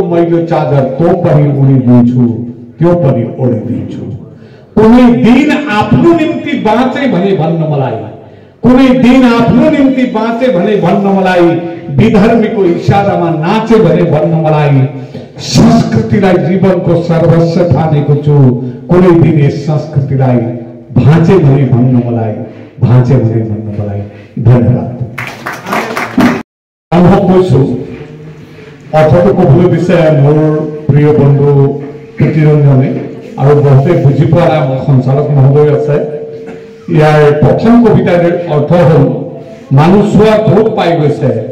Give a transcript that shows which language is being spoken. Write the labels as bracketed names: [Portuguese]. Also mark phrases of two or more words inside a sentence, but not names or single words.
[Nepali] मैलो चादर त्यो पनि उडिदिन्छु त्यो पनि ओडिदिन्छु कुनै दिन आफ्नो निम्ति बाँचे भने भन्न मलाई कुनै दिन आफ्नो निम्ति बाँचे भने भन्न मलाई विधर्मीको इशारामा नाचे भने भन्न मलाई संस्कृतिलाई जीवनको सर्वस्व ठानेको छु कुनै दिन यस संस्कृतिलाई भाँचे भने भन्न मलाई भाँचे भने भन्न मलाई धन्यवाद [Assamese] অনুভৱ কৰিছো অৰ্থটো ক'বলৈ বিচাৰে মোৰ প্ৰিয় বন্ধু প্ৰীতিৰঞ্জনে আৰু বহুতে বুজি পোৱা নাই মোৰ সঞ্চালক মহোদয় আছে ইয়াৰ প্ৰথম কবিতাৰ অৰ্থ হ'ল মানুহ চোৱা ক'ত পাই গৈছে